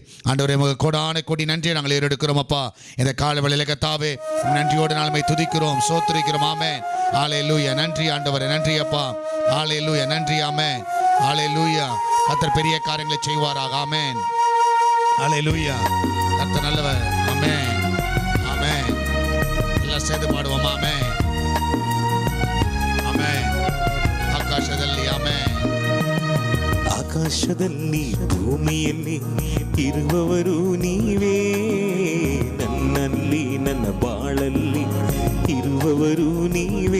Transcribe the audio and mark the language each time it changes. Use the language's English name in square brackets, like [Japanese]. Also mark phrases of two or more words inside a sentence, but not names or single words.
[Tamil] ஆண்டவரே, உமக்கு கொடான கொடி நன்றியை நாங்கள் ஏறெடுக்கிறோம் அப்பா. இந்த காலை வேளையில் கர்த்தாவே நன்றியோடு நாளுமே துதிக்கிறோம், சோத்திரிக்கிறோம். ஆமென். ஹல்லேலூயா. நன்றி ஆண்டவரே, நன்றி அப்பா. ஹல்லேலூயா. நன்றி. ஆமென். ஹல்லேலூயா. கர்த்தர் பெரிய காரியங்களை செய்வாராக. ஆமென். அல்லேலூயா. கர்த்தர் நல்லவர். ஆமென். ஆமென். எல்லாம் சேர்ந்து பாடுவோம். ஆமென். [Kannada] ಆಮೆನ್. ಆಕಾಶದಲ್ಲಿ ಆಮೆನ್. ಆಕಾಶದಲ್ಲಿ ಭೂಮಿಯಲ್ಲಿ ಇರುವವರು ನೀವೇ, ನನ್ನಲ್ಲಿ ನನ್ನ ಬಾಳಲ್ಲಿ ಇರುವವರು ನೀವೇ.